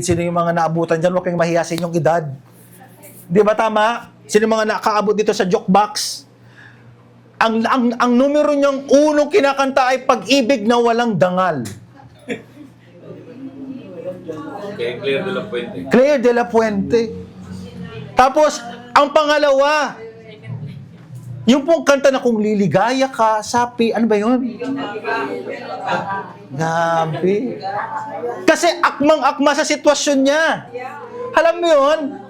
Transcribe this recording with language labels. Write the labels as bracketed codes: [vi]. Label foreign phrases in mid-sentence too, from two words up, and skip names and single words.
[tl] Sino yung mga naabutan dyan? Huwag kayong mahiya sa inyong edad. Di ba tama? Sino yung mga nakaabot dito sa jukebox? Ang numero niyang unong kinakanta ay Pag-ibig na walang dangal. Kay Claire de la Puente. Claire de la Puente. Tapos, ang pangalawa, yung pong kanta na Kung liligaya ka, sapi, ano ba yun? Gabi. Kasi akmang-akma sa sitwasyon niya. Alam mo yun?